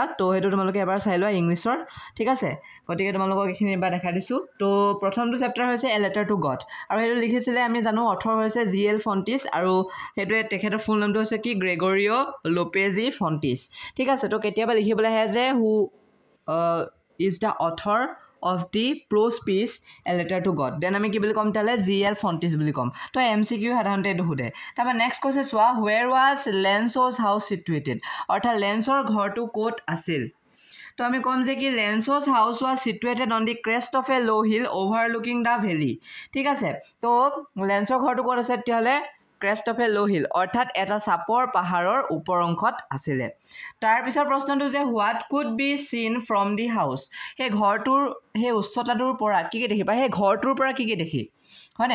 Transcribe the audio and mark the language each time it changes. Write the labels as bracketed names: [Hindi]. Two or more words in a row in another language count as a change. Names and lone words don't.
[Assamese] তো সেইটো তোমালোকে এবাৰ চাই লোৱা ইংলিছৰ, ঠিক আছে। গতিকে তোমালোকক এইখিনি এবাৰ দেখাই দিছোঁ। তো প্ৰথমটো চেপ্টাৰ হৈছে এ লেটাৰ টু গড, আৰু সেইটো লিখিছিলে আমি জানো অথৰ হৈছে GL ফণ্টিছ, আৰু সেইটোৱে তেখেতৰ ফুল নামটো হৈছে কি গ্ৰেগৰিঅ' লোপেজি ফণ্টিছ, ঠিক আছে। তো কেতিয়াবা লিখিবলৈ আহে যে [English] who is the author of the prose piece a letter to God, then [Assamese] আমি কি বুলি ক'ম তাহলে GL ফণ্টিছ বুলি ক'ম। তো MCQ সাধাৰণতে এইটো সোধে। তাৰপৰা নেক্সট কৈছে চোৱা, [English] where was Lenço's house situated, [Assamese] অৰ্থাৎ লেন্সৰ ঘৰটো ক'ত আছিল। তো আমি ক'ম যে কি [English] Lenço's house was situated on the crest of a low hill overlooking the valley, [Assamese] ঠিক আছে। তো লেন্সৰ ঘৰটো ক'ত আছে তেতিয়াহ'লে [English] crest of a low hill, [Assamese] অৰ্থাৎ এটা চাপৰ পাহাৰৰ ওপৰ অংশত আছিলে। তাৰপিছৰ প্ৰশ্নটো যে [English] what could be seen from the house, [Assamese] সেই ঘৰটোৰ সেই উচ্চতাটোৰ পৰা কি দেখিবা, সেই ঘৰটোৰ পৰা কি দেখি হয়নে।